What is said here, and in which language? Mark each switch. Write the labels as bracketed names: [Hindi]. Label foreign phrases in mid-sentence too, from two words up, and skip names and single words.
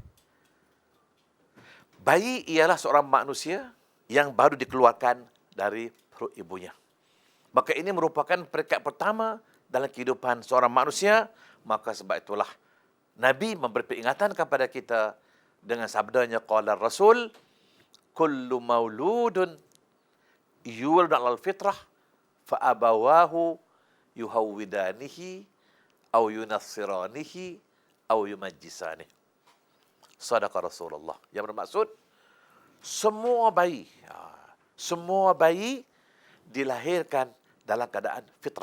[Malay] Bayi ialah seorang manusia yang baru dikeluarkan dari perut ibunya. Maka ini merupakan peringkat pertama dalam kehidupan seorang manusia. Maka sebab itulah Nabi memberi peringatan kepada kita dengan sabdanya, [Arabic] قال رسول، كل مولود يولد على الفطرة فأبواه يهودانه أو ينصرانه أو يمجسانه. صدق رسول الله. [Malay] Yang bermaksud, semua bayi dilahirkan dalam keadaan fitrah.